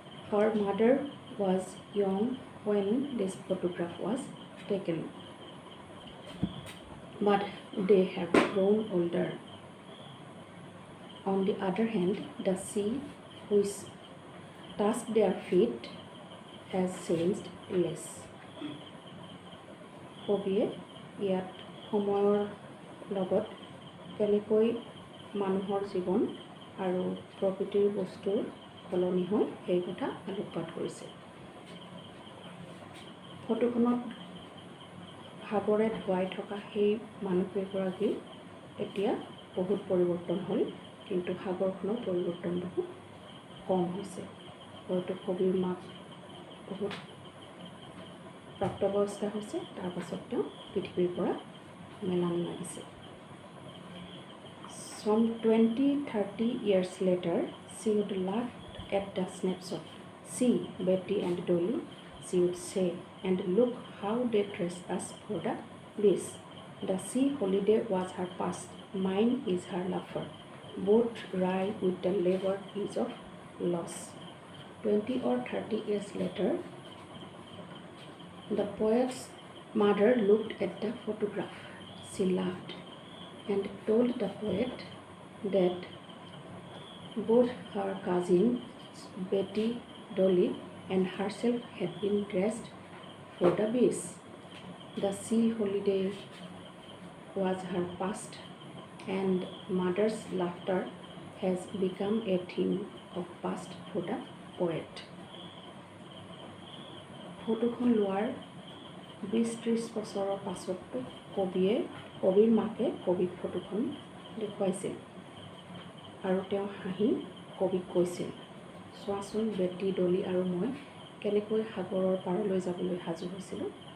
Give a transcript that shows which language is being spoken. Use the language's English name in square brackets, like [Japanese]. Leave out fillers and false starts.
[English] Her mother was young when this photograph was taken, but they have grown older. On the other hand, the sea which touched their feet has changed less. [Assamese] কবিয়ে ইয়াত সময়ৰ লগত কেনেকৈ মানুহৰ জীৱন আৰু প্ৰকৃতিৰ বস্তুৰ সলনি হয় সেই কথা আলোকপাত কৰিছে। ফটোখনত সাগৰে ধুৱাই থকা সেই মানুহকেইগৰাকী এতিয়া বহুত পৰিৱৰ্তন হ'ল, কিন্তু সাগৰখনৰ পৰিৱৰ্তন বহুত কম হৈছে। হয়তো কবিৰ মাক বহুত প্ৰাপ্তবয়স্কা হৈছে, তাৰ পাছত তেওঁ পৃথিৱীৰ পৰা মেলান লাগিছে। [English] Some 20-30 years later, she would laugh at the snapshot. See, Betty and Dolly, she would say, and look how they dressed us for the beach. The sea holiday was her past, mine is her laughter. Both wry with the labored ease of loss. 20 or 30 years later, the poet's mother looked at the photograph. She laughed and told the poet that both her cousins, Betty, Dolly, and herself had been dressed for the beach. The sea holiday was her past, and mother's laughter has become a theme of past for the poet. [Assamese] ফটোখন লোৱাৰ 20-30 বছৰৰ পাছতো কবিৰ মাকে কবিক ফটোখন দেখুৱাইছিল আৰু তেওঁ হাঁহি কবিক কৈছিল, চোৱাচোন বেটি, ডলি আৰু মই কেনেকৈ সাগৰৰ পাৰলৈ যাবলৈ সাজু হৈছিলোঁ।